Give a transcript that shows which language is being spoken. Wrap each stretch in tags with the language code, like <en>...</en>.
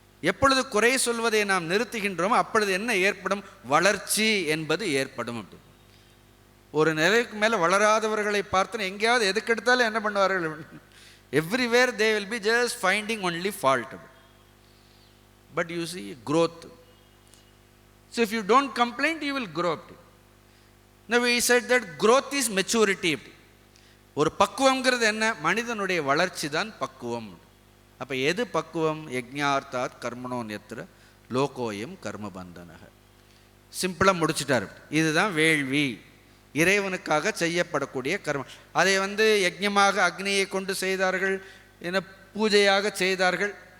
<ta>எப்பொழுது குறை சொல்வதை நாம் நிறுத்துகின்றோமோ அப்பொழுது என்ன ஏற்படும், வளர்ச்சி என்பது ஏற்படும். அப்படி ஒரு நிலைக்கு மேலே வளராதவர்களை பார்த்து எங்கேயாவது எதுக்கெடுத்தாலும் என்ன பண்ணுவார்கள்,</ta> <en>Everywhere they will be just finding only fault. But you see growth. So if you don't complain you will grow. Now we said that growth is maturity.</en> <ta>ஒரு பக்குவம்ங்கிறது என்ன, மனிதனுடைய வளர்ச்சி தான் பக்குவம். அப்போ எது பக்குவம்,</ta> <sa>யஜ்ஞார்த்தாத் கர்மணோன்யத்ர லோகோயம் கர்மபந்தனக.</sa> <ta>சிம்பிளாக முடிச்சுட்டார். இதுதான் வேள்வி, இறைவனுக்காக செய்யப்படக்கூடிய கர்மம். அதை யஜ்ஞமாக அக்னியை கொண்டு செய்தார்கள், என்ன பூஜையாக செய்தார்கள்.</ta>